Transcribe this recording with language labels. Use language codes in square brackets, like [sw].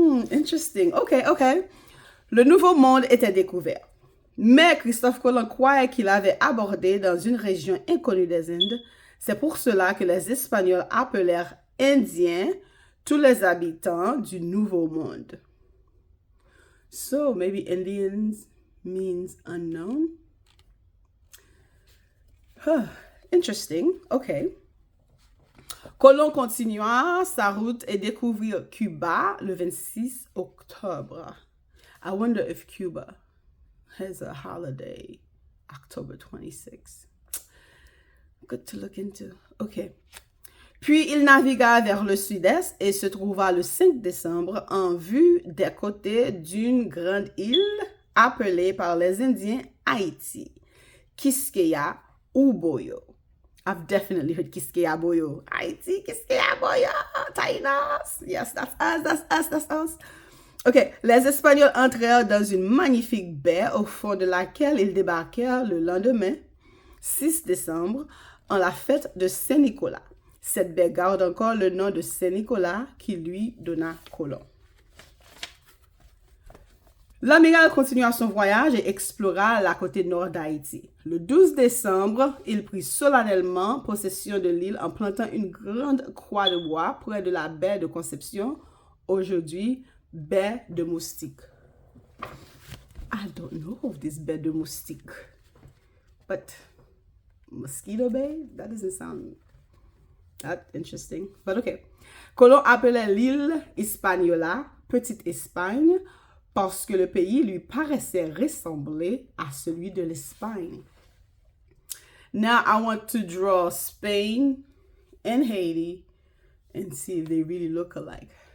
[en] Interesting. OK. [fr] Le Nouveau Monde était découvert. Mais Christophe Colomb croyait qu'il avait abordé dans une région inconnue des Indes. C'est pour cela que les Espagnols appelèrent Indiens tous les habitants du Nouveau Monde. [en] So, maybe Indians means unknown. Interesting. OK. [fr] Colomb continua sa route et découvrit Cuba le 26 octobre. [en] I wonder if Cuba has a holiday, October 26. Good to look into. OK. [fr] Puis il navigua vers le sud-est et se trouva le 5 décembre en vue des côtés d'une grande île appelée par les Indiens Haïti, Quisqueya ou Boyo. [en] I've definitely heard Quisqueya Boyo. Haïti, Quisqueya Boyo, Taïnos. Yes, that's us. OK. [fr] Les Espagnols entrèrent dans une magnifique baie au fond de laquelle ils débarquèrent le lendemain, 6 décembre, en la fête de Saint-Nicolas. Cette baie garde encore le nom de Saint-Nicolas qui lui donna Colomb. L'amiral continua son voyage et explora la côte nord d'Haïti. Le 12 décembre, il prit solennellement possession de l'île en plantant une grande croix de bois près de la baie de Conception, aujourd'hui baie de Moustique. [en] I don't know of this baie de Moustique, but Mosquito Bay? That doesn't sound that interesting, but okay. [fr] Colomb appelait l'île Hispaniola, Petite Espagne, parce que le pays lui paraissait ressembler à celui de l'Espagne. [en] Now I want to draw Spain and Haiti and see if they really look alike.